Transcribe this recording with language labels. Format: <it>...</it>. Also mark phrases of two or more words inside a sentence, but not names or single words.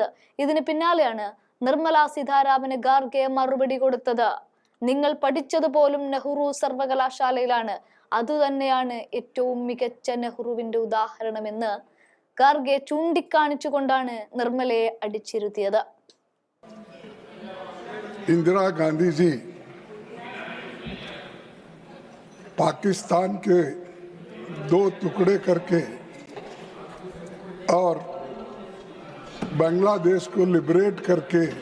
<ml>ഇതിന് പിന്നാലെയാണ് നിർമ്മല സീതാരാമന് ഖാർഗെ മറുപടി കൊടുത്തത്. നിങ്ങൾ പഠിച്ചതുപോലും നെഹ്റു സർവകലാശാലയിലാണ്, അതുതന്നെയാണ് ഏറ്റവും മികച്ച നെഹ്റുവിന്റെ ഉദാഹരണമെന്ന് ഖാർഗെ ചൂണ്ടിക്കാണിച്ചുകൊണ്ടാണ് നിർമ്മലയെ അടിച്ചിരുത്തിയത്.</ml> <hi>इंदिरा गांधी जी पाकिस्तान के दो टुकड़े करके और बांग्लादेश को लिबरेट करके</hi>